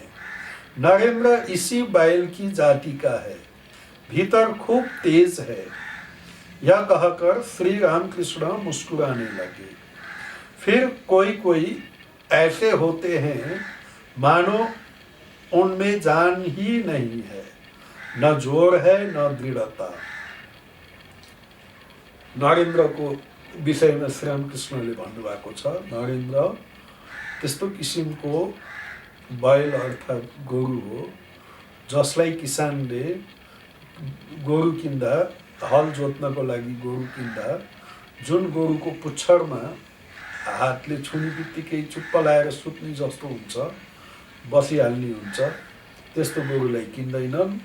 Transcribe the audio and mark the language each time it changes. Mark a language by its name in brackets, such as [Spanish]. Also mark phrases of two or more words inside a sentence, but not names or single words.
[Hindi] नरेंद्र इसी बैल की जाति का है, भीतर खूब तेज है। यह कहकर श्री रामकृष्ण मुस्कुराने लगे। फिर कोई कोई ऐसे होते हैं मानो उनमें जान ही नहीं है, न जोर है न दृढ़ता। [Nepali] नरेन्द्रको विषयमा श्री रामकृष्णले भन्नुभएको छ, नरेन्द्र त्यस्तो किसिमको बैल अर्थात् गोरु हो जसलाई किसानले गोरु किन्दा, हल जोत्नको लागि गोरु किन्दा जुन गोरुको पुच्छरमा हातले छुने बित्तिकै चुप्प लाएर सुत्ने जस्तो हुन्छ, बसिहाल्ने हुन्छ, त्यस्तो गोरुलाई किन्दैनन्।